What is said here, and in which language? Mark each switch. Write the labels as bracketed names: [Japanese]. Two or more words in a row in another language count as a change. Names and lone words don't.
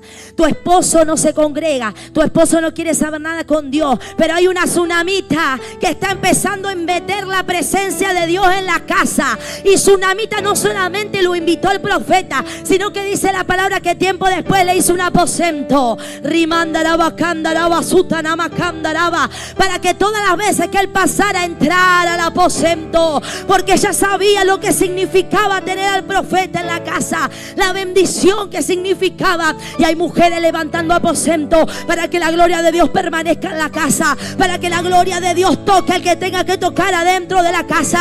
[Spanish] Tu esposo no se congrega, tu esposo no quiere saber nada con Dios, pero hay una tsunamita que está empezando a meter la presencia de Dios en la casa. Y tsunamita no solamente lo invitó el profeta, sino que dice la palabra que tiempo después le hizo un aposento. Rimandaraba, candaraba, sutanama, candaraba, para que todas las veces que él pasara a entrar al aposento, porque ella sabía lo que significaba tener al profeta en la casa, la bendición que significaba. Y hay mujeres levantando aposento para que la gloria de Dios permanezca en la casa, para que la gloria de Dios toque al que tenga que tocar adentro de la casa.